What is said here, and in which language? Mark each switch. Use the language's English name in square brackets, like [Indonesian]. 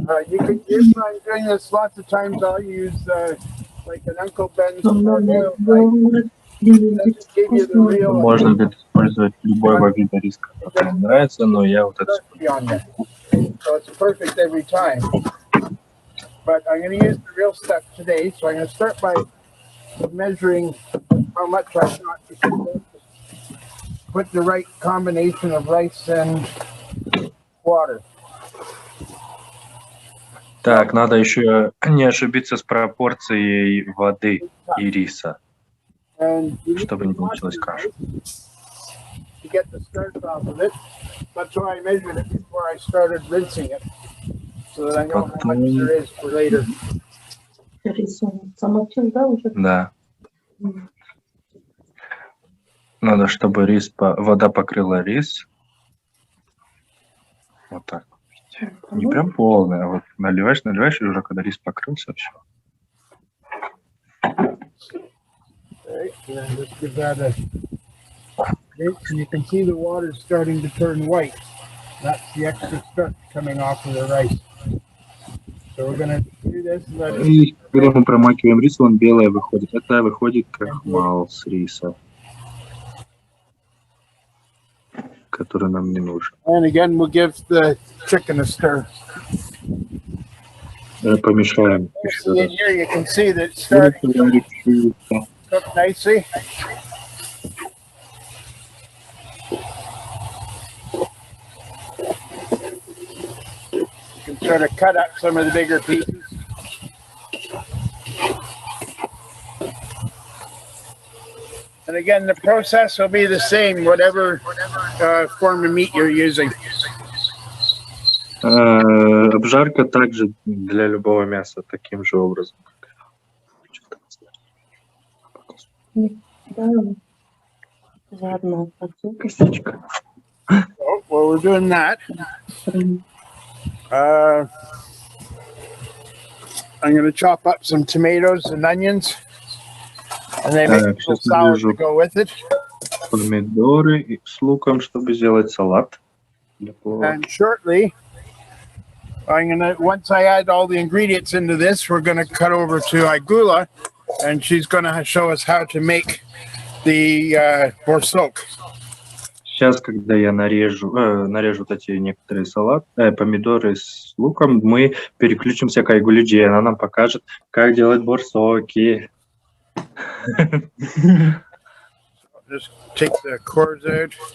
[English] You can use, I'm doing this lots of times, I'll use like an Uncle Ben's oil rice. Doesn't give you the real [Russian] Можно будет использовать любого вида риса, который вам нравится, но я вот это [English] recipe on there. So it's perfect every time. But I'm going to use the real stuff today. So I'm going to start by measuring how much I got. Because put the right combination of rice and water. [Russian] Так, надо еще не ошибиться с пропорцией воды и риса, [English] And you need [Russian] чтобы не получилась каша. [English] to get the starch off of it. That's why I measured it before I started rinsing it. So that I know how much there is for later. [Russian] Замочил, да, уже? Да. Надо, чтобы вода покрыла рис. Вот так. Не прям полная, а вот наливаешь, и уже когда рис покрылся, все. [English] Okay, and then just give that a mix, and you can see the water starting to turn white. That's the extra starch coming off of the rice. So we're going to do this and let it. [Russian] И когда мы промакиваем рис, он белый выходит. Это выходит крахмал с риса, который нам не нужен. [English] And again, we'll give the chicken a stir. [Russian] Помешаем. [English] See in here, you can see that it's starting to cook nicely. You can sort of cut up some of the bigger pieces. And again, the process will be the same, whatever form of meat you're using. [Russian] Обжарка также для любого мяса таким же образом. Да. Ладно, Костичка. [English] So while we're doing that, I'm going to chop up some tomatoes and onions, and then make a little salad to go with it. [Russian] Помидоры с луком, чтобы сделать салат. [English] And shortly, once I add all the ingredients into this, we're going to cut over to Aigoola, and she's going to show us how to make the Borsolk. [Russian] Сейчас, когда я нарежу вот эти некоторые помидоры с луком, мы переключимся к Айгуле, она нам покажет, как делать борсоки. [English] Just take the cores out.